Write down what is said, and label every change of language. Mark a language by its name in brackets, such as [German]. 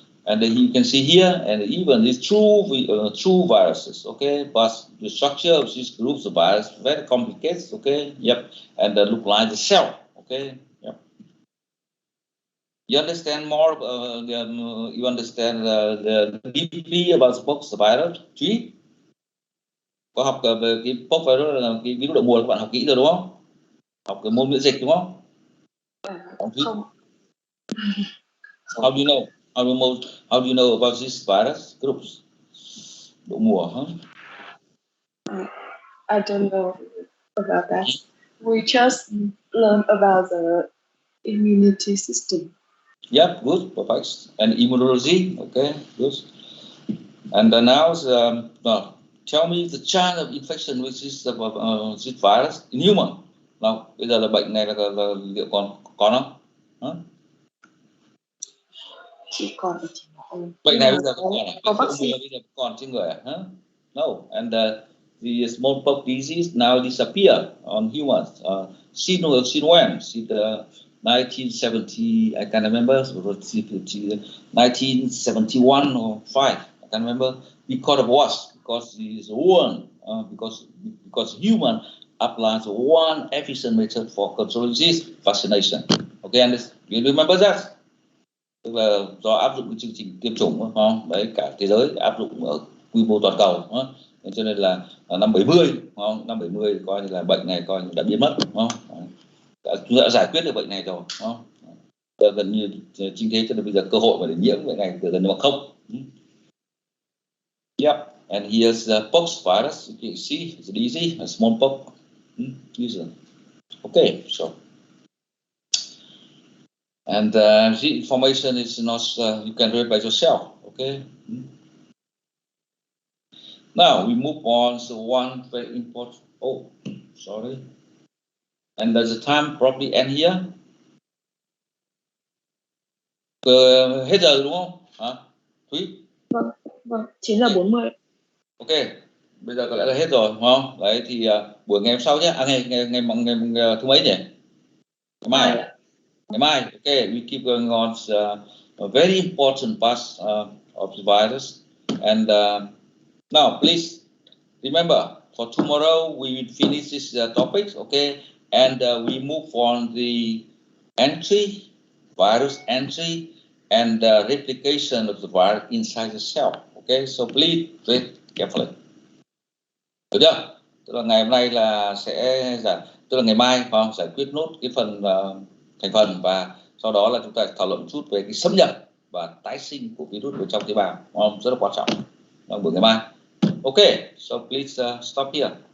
[English] And then you can see here, and even these true viruses, okay, but the structure of these groups of viruses very complicated, okay, yep, and they look like the cell, okay, yep. You understand more? You understand the deeply about the pox virus? [Vietnamese] Trí có học về cái pox virus là cái virus đậu mùa, các bạn học kỹ rồi đúng không? Học cái môn miễn dịch đúng không? Không. [English] How do you know? How do you know about this virus groups? [Vietnamese] Đậu mùa, huh? [English] I don't know about that. We just learn about the immunity system. Yep, good, perfect. And immunology, okay, good. And now, tell me the chance of infection with this virus in human. [Vietnamese] Nào, bây giờ là bệnh này là liệu còn không? Hả? Chỉ còn ở trên người. Bệnh này bây giờ có vaccine bây giờ còn trên người à? Huh? [English] No, and the smallpox disease now disappear on humans. Since when? Since 1970, I can't remember. 1971 or 5, I can't remember. Because of what? Because it's one. Because human applies one efficient method for controlling this vaccination. Okay, and you remember that? [Vietnamese] Tức là do áp dụng cái chương trình tiêm chủng không? Đấy, cả thế giới áp dụng ở quy mô toàn cầu, không? Cho nên là năm 70, không? Năm 70 coi như là bệnh này coi như đã biến mất, không? Chúng đã giải quyết được bệnh này rồi, không? Gần như chính thế, cho nên bây giờ cơ hội mà để nhiễm bệnh này gần như bằng không. [English] Yep, and here's the pox virus. You can see it's easy, a smallpox. Okay, so. And the information is not, you can read by yourself, okay? Now we move on to one very important, sorry. And does the time probably end here? [Vietnamese] Hết giờ đúng không? Hả? Thúy? Vâng, 9:40. Ok, bây giờ có lẽ là hết rồi, đúng không? Đấy thì buổi ngày hôm sau nhé, ngày thứ mấy nhỉ? Ngày mai. Ngày mai, [English] okay, we keep going on a very important part of the virus. And now, please remember, for tomorrow we will finish this topic, okay? And we move on the entry, virus entry, and replication of the virus inside the cell. Okay, so please read carefully. [Vietnamese] Được chưa? Tức là ngày hôm nay là tức là ngày mai giải quyết nốt cái phần thành phần, và sau đó là chúng ta thảo luận chút về cái xâm nhập và tái sinh của virus ở trong tế bào, rất là quan trọng trong buổi ngày mai. [English] Okay, so please stop here.